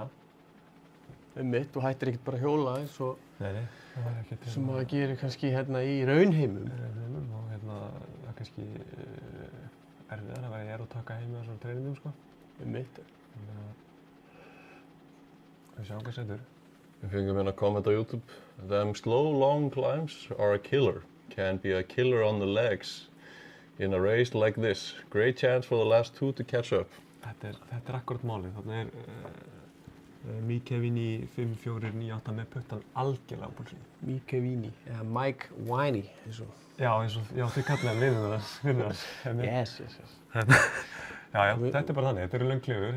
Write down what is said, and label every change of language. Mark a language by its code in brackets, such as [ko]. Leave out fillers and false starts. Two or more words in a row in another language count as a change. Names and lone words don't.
[is] Einmitt, þú hættir ekkert bara að hjóla eins og Nei, það er ekkert sem maður gerir kannski hérna í raunheimum. Og hérna það er kannski erfiðar að vera í aerotaka heima á svona treiningum sko. Einmitt. Þannig að við sjáum hvað setur. Við fengum hérna comment á YouTube. [en] Them slow long climbs are a killer. Can be a killer on the legs in a race like this. Great chance for the last 2 to catch up. [is] Þetta er akkurat málið. Þarna er Mikevini 5-4-9-8 með puttan algjörlega á púlsinu. Mikevini, eða Mike Winey eins og. Já, þið kallaði vinur hans. [en] Yes. [is] Já, þetta er bara þannig. Þetta eru löng klifur.